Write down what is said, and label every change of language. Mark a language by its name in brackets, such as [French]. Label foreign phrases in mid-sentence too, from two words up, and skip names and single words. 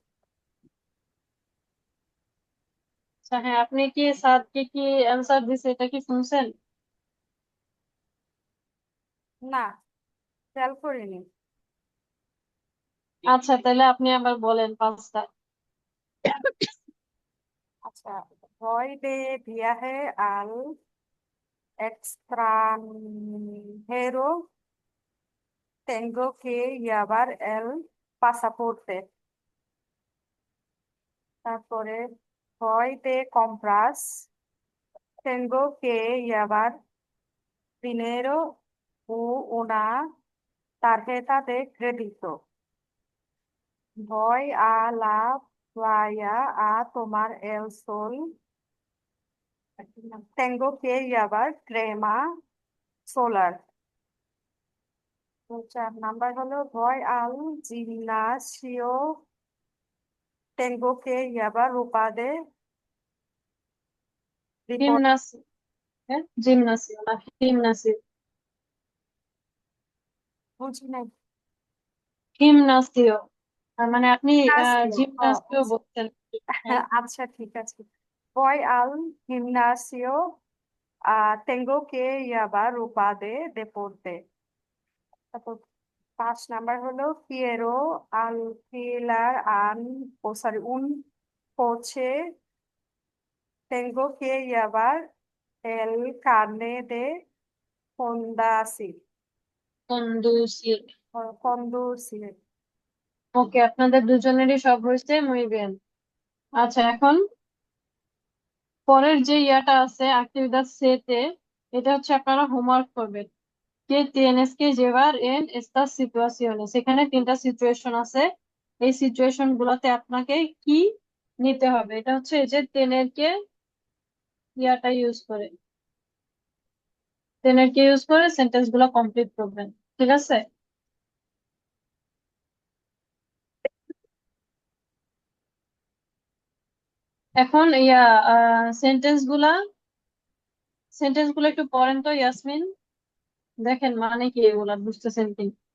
[Bangla] আচ্ছা হ্যাঁ, আপনি কি স্যারকে কি অ্যান্সার দিছে এটা কি শুনছেন? না, খেয়াল করিনি। আচ্ছা তাহলে আপনি আবার বলেন পাঁচটা। अच्छा, [Spanish] voy de viaje al extranjero, tengo que llevar el pasaporte. তারপরে voy de compras, tengo que llevar dinero u una tarjeta de crédito. Voy a la playa a tomar el sol, tengo que llevar crema solar. [Bangla] তো 4 নাম্বার হলো [Spanish] voy al gimnasio, tengo que llevar ropa de deporte. [Bangla] জিমনাসি, হ্যাঁ জিমনাসিও না জিমনাসিও। বুঝি নাই। জিমনাসিও, তার মানে আপনি Gimnasio, ও জিমনাসিও আচ্ছা। বলছেন। হ্যাঁ। আচ্ছা, ঠিক আছে। [Spanish] voy al gimnasio, tengo que llevar ropa de deporte. [Bangla] তারপর 5 নাম্বার হলো [Spanish] quiero alquilar un coche, tengo que llevar el carnet de conducir. কন্ডুসিভ। conducir. [Bangla] ওকে, আপনাদের দুজনেরই সব হয়েছে, [Spanish] muy bien। [Bangla] আচ্ছা এখন পরের যে ইয়াটা আছে [Spanish] actividad siete, [Bangla] এটা হচ্ছে আপনারা হোমওয়ার্ক করবেন। [Spanish] que tienes que llevar en estas situaciones, [Bangla] এখানে তিনটা সিচুয়েশন আছে। এই সিচুয়েশন গুলাতে আপনাকে কি নিতে হবে, এটা হচ্ছে এই যে [Spanish] tener que [Bangla] ইয়াটা ইউজ করে, [Spanish] tener que [Bangla] ইউজ করে সেন্টেন্স গুলা কমপ্লিট করবেন। ঠিক আছে? এখন ইয়া সেন্টেন্স গুলা একটু পড়েন তো ইয়াসমিন, দেখেন মানে কি এগুলা, বুঝতেছেন কি?